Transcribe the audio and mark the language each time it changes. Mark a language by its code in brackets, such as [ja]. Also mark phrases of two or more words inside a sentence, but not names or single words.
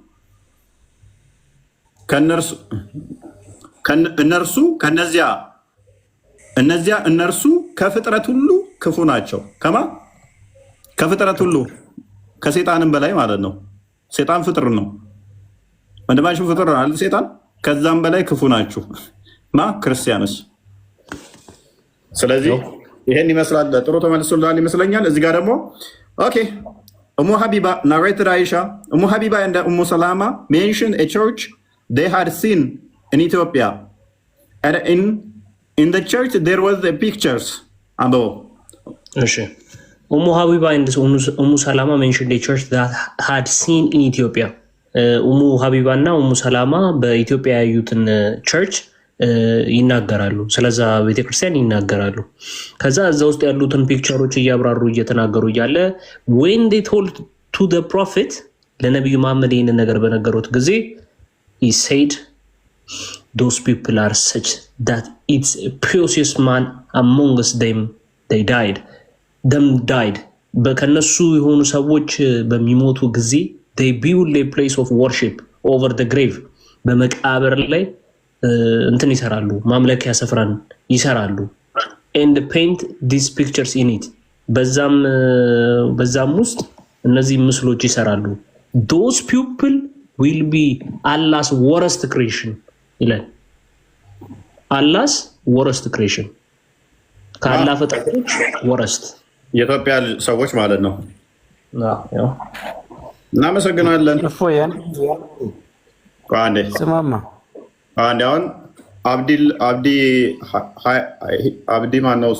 [am] እነርሱ ከፍጥረት ሁሉ ክፉ ናቸው። ከፍጥረት ሁሉ ከሴጣንም በላይ ማለት ነው። ሴጣን ፍጥር ነው። ወንድማችሁ ፍጥር ነው አይደል? ሴጣን ከዛም በላይ ክፉ ናችሁ ክርስቲያኖች። ስለዚህ ይሄን ይመስላል። ጥሩ ተመልሶልሃል ይመስለኛል። እዚህ ጋር ደግሞ ኦኬ ኡሙ ሀቢባ [en] narrated Aisha, Umu Habiba and Umu Salama mentioned a church they had seen in Ethiopia, and in the church there was the pictures above. Umu Habiba and Umu Salama mentioned a church that had seen in Ethiopia. [am] Umu Habiba እና Umu Salama በኢትዮጵያ ያዩትን ቸርች ይናገራሉ። ስለዛ ቤተክርስቲያን ይናገራሉ። ከዛ እዛ ውስጥ ያሉትን ፒክቸሮች እያብራሩ እየተናገሩ እያለ [en] when they told to the prophet [am] ለነቢዩ መሐመድ ይህንን ነገር በነገሩት ጊዜ [en] he said those people are such that it's a precious man amongst them they died [am] ከነሱ የሆኑ ሰዎች በሚሞቱ ጊዜ [en] they build a place of worship over the grave [am] በመቃብር ላይ እንትን ይሰራሉ፣ ማምለኪያ ስፍራን ይሰራሉ። [en] and paint these pictures in it [am] በዛም ውስጥ እነዚህ ምስሎች ይሰራሉ። [en] those people will be Allah's worst creation [am] ይላል። [en] Allah's worst creation [am] ከአላህ ፍጥረቶች [en] worst [am] የኢትዮጵያ ሰዎች ማለት ነው። እናመሰግናለን። አንዴ ስማማ አንዴ አሁን አብዲ ማነው እሱ?